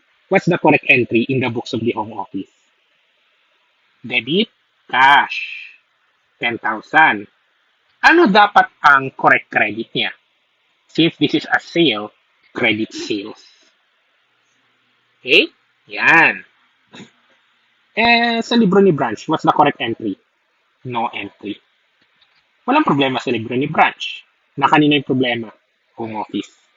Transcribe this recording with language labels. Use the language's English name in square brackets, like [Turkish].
[English] What's the correct entry in the books of the home office? Debit, cash. 10,000. [Filipino] Ano dapat ang correct credit niya? [English] Since this is a sale, credit sales. Okay? Yan. [Filipino] Sa libro ni Branch, [English] what's the correct entry? No entry. [Filipino] Walang problema sa libro ni Branch. Na kanina yung problema? Home office.